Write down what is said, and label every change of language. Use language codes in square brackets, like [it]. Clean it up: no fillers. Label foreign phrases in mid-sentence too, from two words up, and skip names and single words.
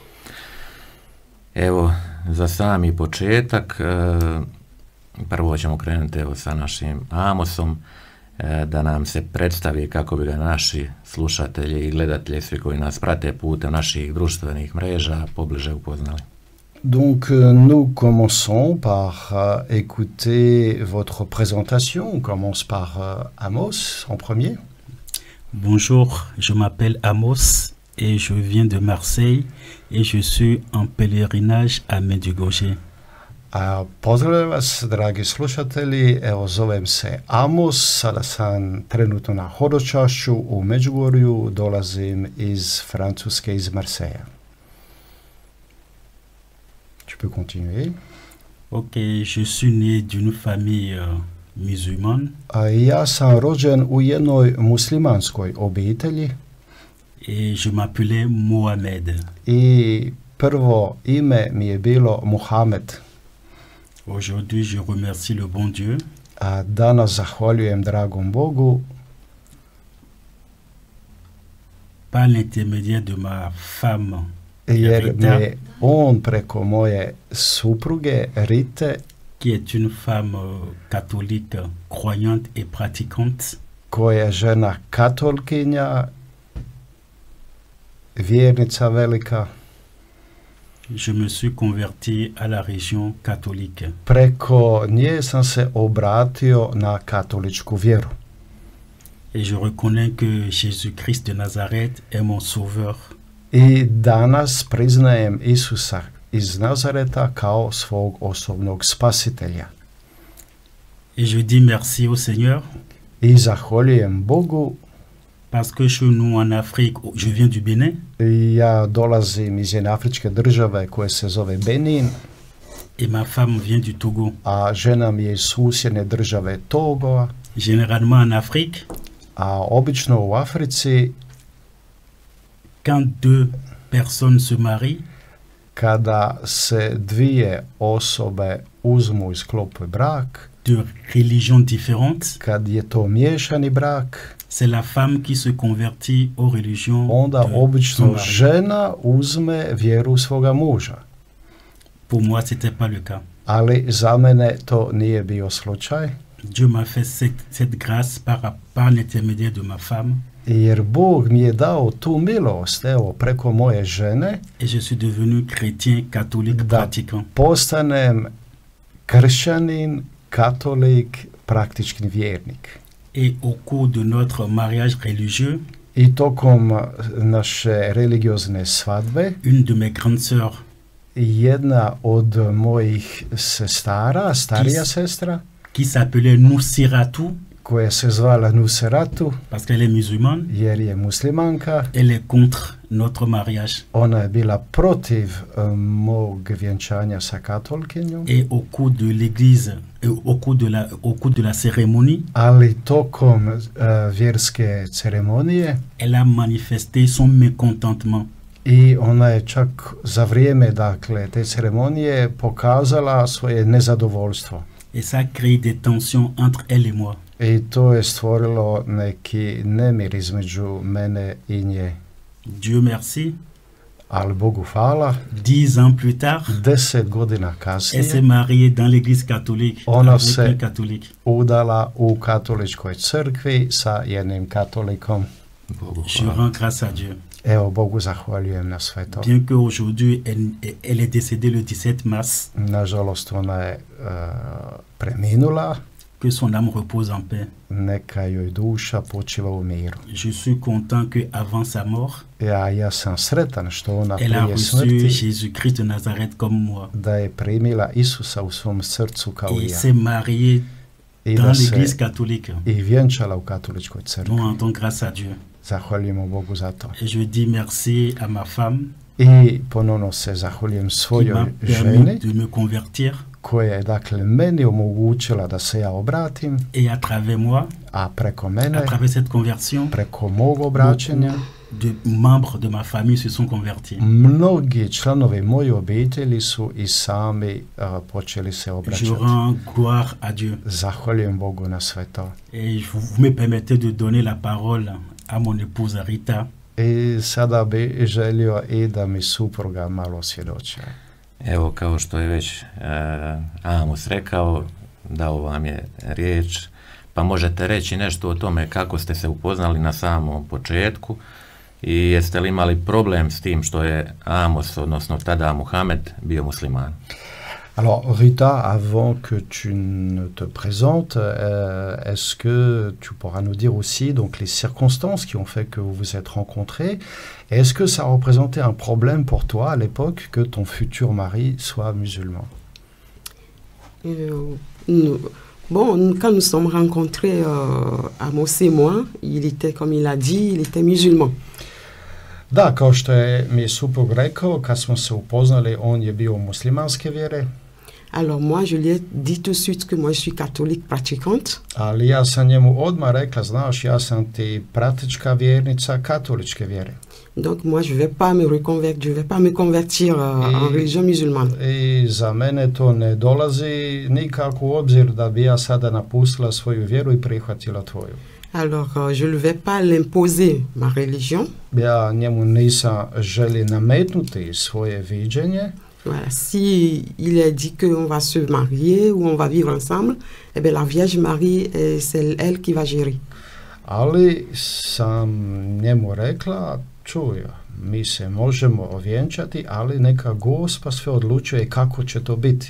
[hr] Evo, za sami početak, prvo ćemo krenuti evo sa našim Amosom, da nam se predstavi kako bi ga naši slušatelji i gledatelji, svi koji nas prate putem naših društvenih mreža, pobliže upoznali. [fr] Donc nous commençons par écouter votre présentation. On commence par Amos en premier. Bonjour, je m'appelle Amos et je viens de Marseille et je suis en pèlerinage à Medjugorje. [hr] Pozdravljam vas, dragi slušatelji, evo zovem se Amos, sada sam trenutno na hodočašću u Međugorju, dolazim iz Francuske, iz Marseja. [fr] Tu peux continuer. Ok, je suis né d'une famille musulmane. [hr] Ja sam rođen u jednoj muslimanskoj obitelji. [fr] Et je m'appelais Mohamed. [hr] I prvo ime mi je bilo Muhammed. [fr] Aujourd'hui, je remercie le bon Dieu. [hr] Danas zahvaljujem dragom Bogu. [fr] Par l'intermédiaire de ma femme. [hr] Jer me on preko moje supruge Rite, [fr] qui est une femme catholique, croyante et pratiquante, [hr] koja je žena katolkinja, vjernica velika, [fr] je me suis converti à la religion catholique. [hr] Preko nje sam se obratio na katoličku vjeru. [fr] Et je reconnais que Jésus-Christ de Nazareth est mon sauveur. [hr] I danas priznajem Isusa iz Nazareta kao svog osobnog spasitelja. [fr] Et je dis merci au Seigneur. [hr] I zahvaljujem Bogu. [fr] Parce que chez nous en Afrique, je viens du Bénin. [hr] Ja dolazim iz jedne afričke države koje se zove Benin. [fr] Et ma femme vient du Togo. [hr] A žena mi je iz susjedne države Togo. [fr] Généralement en Afrique. [hr] A obično u Africi, [fr] quand deux personnes se marient, [hr] kada se dvije osobe uzmu i sklope brak, [fr] de religions différentes, [hr] kad je to miješani brak, [fr] c'est la femme qui se convertit aux religions [hr] onda [fr] de [hr] obično [fr] son mari. [hr] žena uzme vjeru svoga muža. [fr] Pour moi, c'était pas le cas. [hr] Ali za mene to nije bio slučaj. [fr] Dieu m'a fait cette grâce par l'intermédiaire de ma femme. [hr] Jer Bog mi je dao tu milost, evo, preko moje žene, [fr] Et je suis devenu chrétien, catholique, [hr] da [fr] pratiquant. [hr] postanem kršćanin, katolik, praktični vjernik. [fr] Et au cours de notre mariage religieux, [hr] I tokom naše religiozne svadbe, [fr] une de mes grandes sœurs [hr] jedna od mojih sestara, starija sestra, [fr] qui s'appelait Nusiratu, [hr] koja se zvala Nusiratu, [fr] parce qu'elle est musulmane, [hr] jer je muslimanka. [fr] elle est contre notre mariage. [hr] Ona je bila protiv mog vjenčanja sa katolkinjom. [fr] Et au cours de l'église, au cours de la cérémonie, [hr] Ali tokom vjerske ceremonije, [fr] elle a manifesté son mécontentement. [hr] i ona je čak za vrijeme, dakle, te ceremonije pokazala svoje nezadovoljstvo. [fr] Et ça a créé des tensions entre elle et moi. [hr] I to je stvorilo neki nemir između mene i nje. [fr] Dieu merci, [hr] Ali Bogu hvala, [fr] 10 ans plus tard, [hr] 10 godina [fr] elle s'est [hr] kasnije [fr] mariée dans l'église catholique, [hr] Ona [fr] avec [hr] se- [fr] un catholique. [hr] udala u katoličkoj crkvi sa jednim katolikom. Bogu [fr] Je [hr] hvala. [fr] rends grâce à Dieu. [hr] Evo, Bogu zahvaljujem na sve to. [fr] Bien qu'aujourd'hui, elle est décédée le 17 mars, [hr] Nažalost, ona je preminula, [fr] que son âme repose en paix. [hr] neka joj duša počiva u miru. [fr] Je suis content qu'avant sa mort, [hr] Ja sam sretan što ona [fr] elle a [hr] prije [fr] reçu [hr] smrti [fr] Jésus-Christ de Nazareth comme moi. [hr] da je primila Isusa u svom srcu kao i [fr] Et [hr] ja. [fr] s'est mariée [hr] I [fr] dans [hr] da [fr] l'église [hr] se [fr] catholique. [hr] i vjenčala u katoličkoj [fr] Nous [hr] crkvi. [fr] rendons grâce à Dieu. [hr] Zahvaljujemo Bogu za to. [fr] Et je dis merci à ma femme [hr] I ponovno se zahvaljujem [fr] qui m'a [hr] svojoj ženi [fr] permis de me convertir [hr] koja je, dakle, meni omogućila da se ja obratim, [fr] et à travers moi, [hr] a preko [fr] à [hr] mene, [fr] travers cette conversion, [hr] preko mog obraćanja, [fr] de membres de ma famille se sont convertis. [hr] mnogi članovi moje obitelji su i sami počeli se [fr] Je [hr] obraćati. [fr] rends gloire à Dieu. [hr] Zahvaljujem Bogu na sve to. [fr] Et vous me permettez de donner la parole à mon épouse Rita. [hr] I sada bi želio i da mi supruga malo svjedoči. Evo, kao što je već Amos rekao, dao vam je riječ, pa možete reći nešto o tome kako ste se upoznali na samom početku i jeste li imali problem s tim što je Amos, odnosno tada Muhamed, bio musliman? [fr] Alors Rita, avant que tu ne te présentes, est-ce que tu pourras nous dire aussi donc les circonstances qui ont fait que vous vous êtes rencontrés? Et est-ce que ça représentait un problème pour toi à l'époque que ton futur mari soit musulman? Bon, quand nous sommes rencontrés, Amos et moi, il était, comme il a dit, il était musulman. [hr] Da, kao što je mi suprug rekao, kad smo se upoznali, on je bio muslimanske vjere. [fr] Alors moi, je lui ai dit tout de suite que moi, je suis catholique pratiquante. [hr] Ali ja sam njemu odmah rekla, znaš, ja sam ti praktička vjernica katoličke vjere. [fr] Donc moi, je vais pas me convertir en religion musulmane. [hr] I za mene to ne dolazi nikako u obzir da bi ja sada napustila svoju vjeru i prihvatila tvoju. [fr] Alors, je ne vais pas l'imposer, ma religion. [hr] Ja njemu nisam želi nametnuti svoje viđenje. [fr] Voilà, si il est dit qu'on va se marier ou on va vivre ensemble, eh bien la Vierge Marie, c'est elle qui va gérer. [hr] Ali sam njemu rekla, čuj, mi se možemo ovjenčati, ali neka Gospa sve odlučuje kako će to biti.